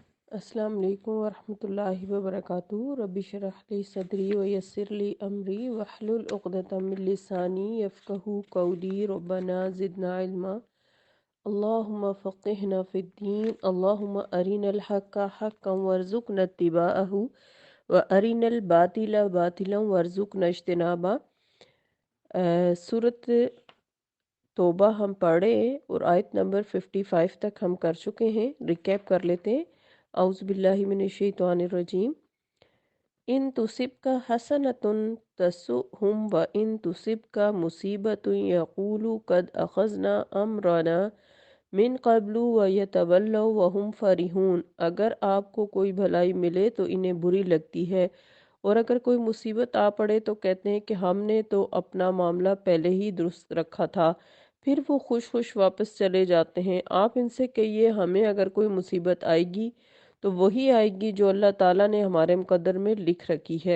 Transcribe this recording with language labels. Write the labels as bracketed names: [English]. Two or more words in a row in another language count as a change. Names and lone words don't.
[Arabic] السلام عليكم ورحمة الله وبركاته. رب اشرح لي صدري ويسر لي أمري واحلل عقدة من لساني يفقهوا قولي. ربنا زدنا علما اللهم فقهنا في الدين. اللهم أرنا الحق حقا وارزقنا اتباعه وأرنا الباطل باطلا وارزقنا اجتنابه. [Hindi] सूरत तौबा हम पढ़े और आयत नंबर 55 तक हम कर चुके हैं। रिकैप कर लेते हैं। [Arabic] أعوذ بالله من الشيطان الرجيم. إن تصبك حسنة تسؤهم وإن تصبك مصيبة يقولوا قد أخذنا أمرنا من قبل ويتولوا وهم فرحون. [Hindi] अगर आपको कोई भलाई मिले तो इन्हें बुरी लगती है, और अगर कोई मुसीबत आ पड़े तो कहते हैं कि हमने तो अपना मामला पहले ही दुरुस्त रखा था। फिर वो खुश खुश वापस चले जाते हैं। आप इनसे कहिए, हमें अगर कोई मुसीबत आएगी तो वही आएगी जो अल्लाह ताला ने हमारे मुकद्दर में लिख रखी है।